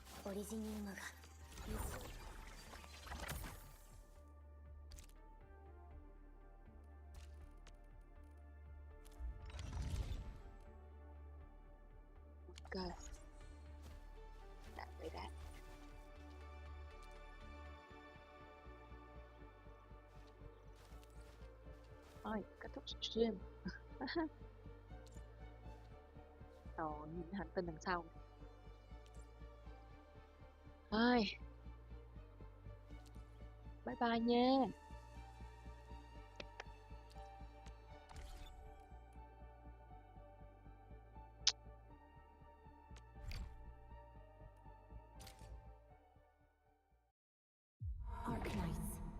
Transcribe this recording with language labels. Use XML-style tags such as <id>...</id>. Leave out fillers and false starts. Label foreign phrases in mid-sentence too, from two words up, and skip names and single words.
<ja>オリジニウムが</ja> <vi>Ok. Đã vậy đã. Thôi, kết thúc stream. Rồi, nhìn hành tinh đằng sau. Thôi. Bye bye nha. Arknights.</vi>